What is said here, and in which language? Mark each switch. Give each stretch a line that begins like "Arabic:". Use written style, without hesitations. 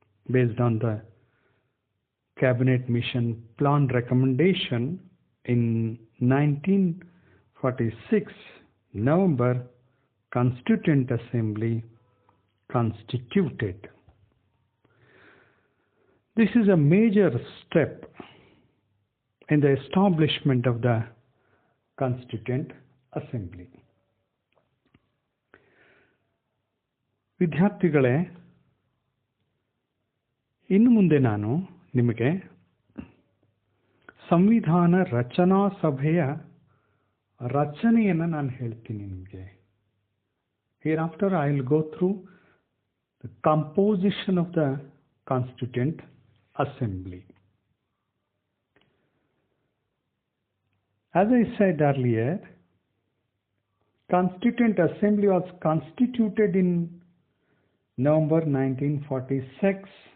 English: Based on the cabinet mission plan recommendation, in 1946 November, Constituent Assembly constituted. This is a major step in the establishment of the Constituent Assembly.
Kannada: ವಿದ್ಯಾರ್ಥಿಗಳೇ, ಇನ್ನು ಮುಂದೆ ನಾನು ನಿಮಗೆ ಸಂವಿಧಾನ ರಚನಾ ಸಭೆಯ ರಚನೆಯನ್ನು ನಾನು ಹೇಳ್ತೀನಿ ನಿಮಗೆ.
English: Hereafter I will go through the composition of the Constituent Assembly. As I said earlier, Constituent Assembly was constituted in November 1946.